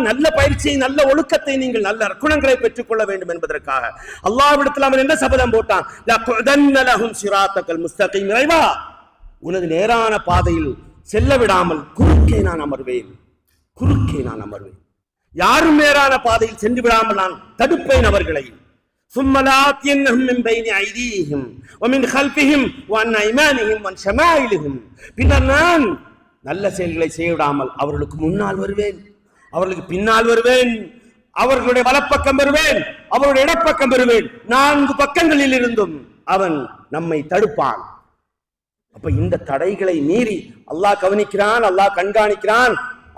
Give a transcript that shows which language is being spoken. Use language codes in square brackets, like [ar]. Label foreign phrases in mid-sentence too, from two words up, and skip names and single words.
[ta] நல்ல பயிற்சியை, நல்ல ஒழுக்கத்தை, நீங்கள் நல்ல குணங்களை பெற்றுக் கொள்ள வேண்டும் என்பதற்காக அல்லாஹ்விடத்தில் அவன் என்ன சபதம் போட்டான்? [ar] لأقعدن لهم صراطك المستقيم. [ta] இறைவா, உனது நேரான பாதையில் செல்ல விடாமல் குறுக்கே நான் அமர்வேன், குறுக்கே நான் அமர்வேன். யாரும் நேரான பாதையில் சென்று விடாமல் நான் தடுப்பேன் அவர்களை. [ar] ثم لآتينهم من بين أيديهم ومن خلفهم وعن أيمانهم وعن شمائلهم. [ta] பின்னர் நான் நல்ல செயல்களை செய்ய விடாமல் அவர்களுக்கு முன்னால் வருவேன், அவர்களுக்கு பின்னால் வருவேன், அவர்களுடைய வலப்பக்கம் வருவேன், அவருடைய இடப்பக்கம் வருவேன். 4 பக்கங்களில் இருந்தும் அவன் நம்மை தடுப்பான். அப்ப இந்த தடைகளை மீறி அல்லாஹ் கவனிக்கிறான், அல்லாஹ் கண்காணிக்கிறான்.